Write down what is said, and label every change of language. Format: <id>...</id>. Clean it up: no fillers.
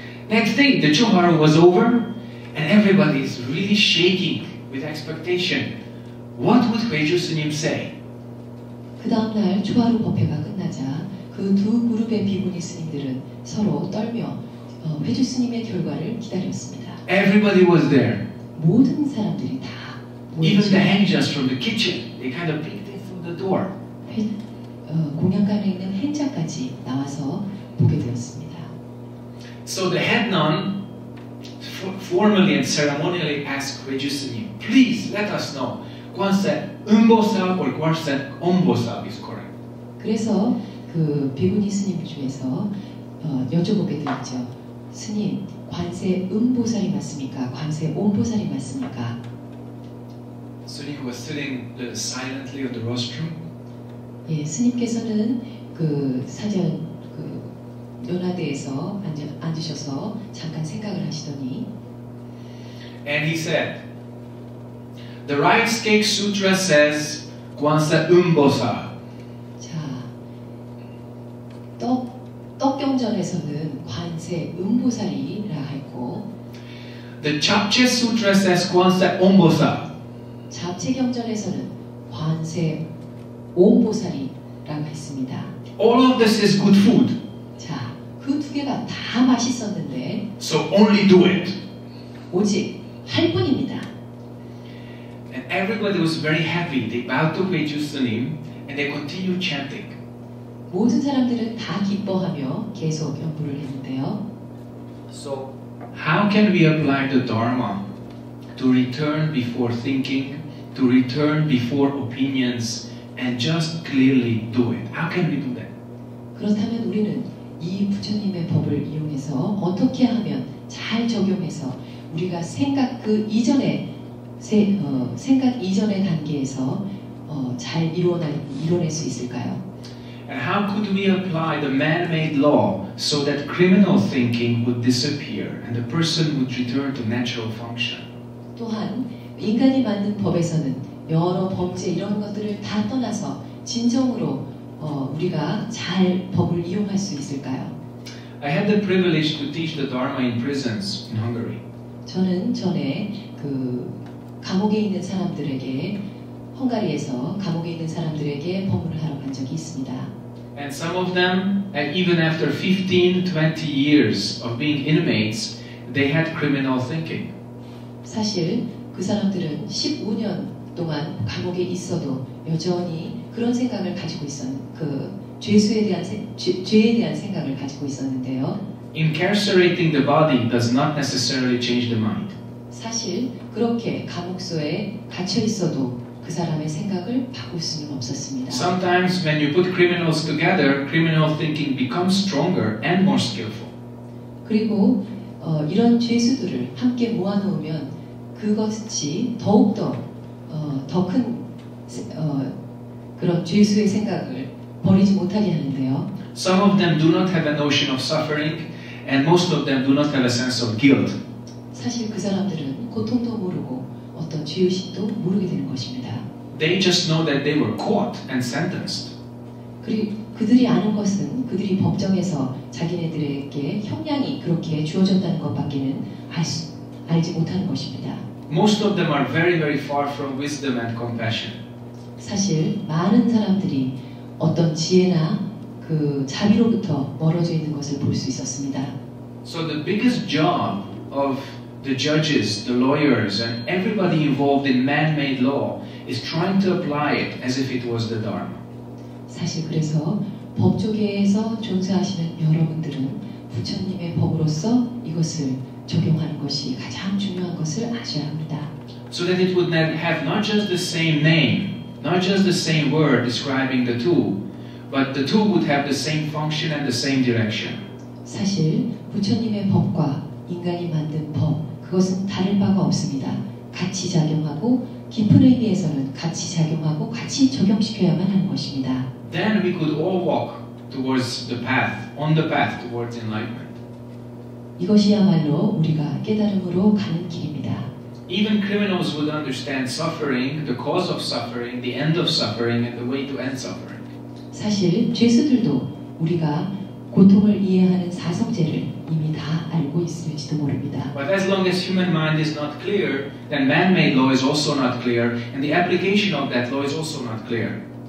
<en>Next day, the Choharu was over, and everybody is really shaking with expectation. What would Kweju S님 say?</en> <ko>그 다음날 초하루 법회가 끝나자 그 두 그룹의 비구니 스님들은 서로 떨며 회주 스님의 결과를 기다렸습니다.</ko> <en>Everybody was there.</en> <ko>모든 사람들이 다</ko> <en>Even</en> <ko>모였죠.</ko> <en>the hangers from the kitchen, they kind of peeked in through the door.</en> <ko>공양간에 있는 행자까지 나와서 보게 되었습니다.</ko> <en>So the head nun formally and ceremonially asked Kweju S님, please let us know, Kwanse Umbosab or Kwanse Ombosab is correct.</en> <ko>그래서 그 비구니 스님 중에서 여쭤보게 되었죠. 스님, 관세 음보살이 맞습니까? 관세 옴보살이 맞습니까?</ko> <en>Suni was sitting silently on the rostrum.</en> <ko>예, 스님께서는 그 사전 그 논화대에서 앉으셔서 잠깐 생각을 하시더니</ko> <en>And he said, the Rice Cake Sutra says Kwanse Umbosa.</en> <ko>자, 떡경전에서는 관세 음보살이라 했고</ko> <en>The Chapche Sutra says Kwanse Ombosa.</en> <ko>잡채경전에서는 관세 옴보살이라고 했습니다.</ko> <en>All of this is good food.</en> <ko>자, 그 두 개가 다 맛있었는데</ko> <en>So only do it.</en> <ko>오직 할 뿐입니다.</ko> <en>And everybody was very happy. They bowed to Kweju S님 and they continued chanting.</en> <ko>모든 사람들은 다 기뻐하며 계속 연부를 했는데요.</ko> <en>So, how can we apply the Dharma to return before thinking, to return before opinions, and just clearly do it? How can we do that?</en> <ko>그렇다면 우리는 이 부처님의 법을 이용해서 어떻게 하면 잘 적용해서 우리가 생각 이전의 단계에서 잘 이뤄낼 수 있을까요?</ko> <en>And how could we apply the man-made law so that criminal thinking would disappear and the person would return to natural function?</en> <ko>또한 인간이 만든 법에서는 여러 범죄 이런 것들을 다 떠나서 진정으로 우리가 잘 법을 이용할 수 있을까요?</ko> <en>I had the privilege to teach the Dharma in prisons in Hungary.</en> <ko>저는 전에 그 감옥에 있는 사람들에게 헝가리에서 감옥에 있는 사람들에게 법문을 하러 간 적이 있습니다.</ko> <en>And some of them, even after 15, 20 years of being inmates, they had criminal thinking.</en> <ko>사실 그 사람들은 15년 동안 감옥에 있어도 여전히 그런 생각을 가지고 죄에 대한 생각을 가지고 있었는데요.</ko> <en>Incarcerating the body does not necessarily change the mind.</en> <ko>사실 그렇게 감옥소에 갇혀 있어도 그 사람의 생각을 바꿀 수는 없었습니다.</ko> <en>Sometimes when you put criminals together, criminal thinking becomes stronger and more skillful.</en> <ko>그리고 이런 죄수들을 함께 모아놓으면 그것이 더욱더 더 큰 그런 죄수의 생각을 버리지 못하게 하는데요.</ko> <en>Some of them do not have a notion of suffering, and most of them do not have a sense of guilt.</en> <ko>사실 그 사람들은 고통도 모르고 어떤 죄의식도 모르게 되는 것입니다.</ko> <en>They just know that they were caught and sentenced.</en> <ko>그리고 그들이 아는 것은 그들이 법정에서 자기네들에게 형량이 그렇게 주어졌다는 것밖에는 알지 못하는 것입니다.</ko> <en>Most of them are very, very far from wisdom and compassion.</en> <ko>사실 많은 사람들이 어떤 지혜나 그 자비로부터 멀어져 있는 것을 볼 수 있었습니다.</ko> <en>So the biggest job of the judges, the lawyers, and everybody involved in man-made law is trying to apply it as if it was the Dharma.</en> <ko>사실 그래서 법조계에서 종사하시는 여러분들은 부처님의 법으로서 이것을 적용하는 것이 가장 중요한 것을 아셔야 합니다.</ko> <en>So that it would not have not just the same name, not just the same word describing the two, but the two would have the same function and the same direction.</en> <ko>사실 부처님의 법과 인간이 만든 법, 그것은 다를 바가 없습니다. 같이 작용하고 깊은 의미에서는 같이 작용하고 같이 적용시켜야만 하는 것입니다.</ko> <en>Then we could all walk towards the path, on the path towards enlightenment.</en> <ko>이것이야말로 우리가 깨달음으로 가는 길입니다.</ko> <en>Even criminals would understand suffering, the cause of suffering, the end of suffering, and the way to end suffering.</en> <ko>사실 죄수들도 우리가 고통을 이해하는 사성제를 이미 다 알고 있을지도 모릅니다.</ko> <en>But as long as human mind is not clear, then man-made law is also not clear, and the application of that law is also not clear.</en>